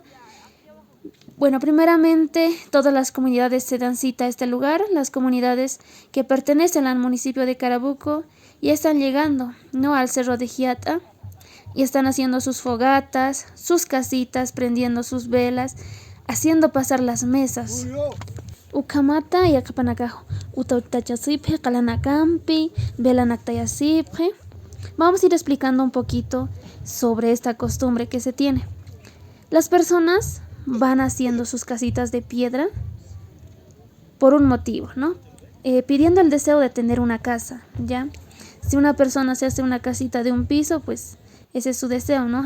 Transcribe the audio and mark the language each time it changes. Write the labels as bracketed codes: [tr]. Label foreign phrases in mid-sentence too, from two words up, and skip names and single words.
[es] Bueno, primeramente todas las comunidades se dan cita a este lugar. Las comunidades que pertenecen al municipio de Carabuco ya están llegando, ¿no?, al cerro de Hiata. Y están haciendo sus fogatas, sus casitas, prendiendo sus velas, haciendo pasar las mesas. [ay] Ukamata y akapanakajo. Utautachasipje, kalanakampi, velanaktayasipje. [es] Vamos a ir explicando un poquito sobre esta costumbre que se tiene. Las personas van haciendo sus casitas de piedra por un motivo, ¿no? Pidiendo el deseo de tener una casa, ¿ya? Si una persona se hace una casita de un piso, pues ese es su deseo, ¿no?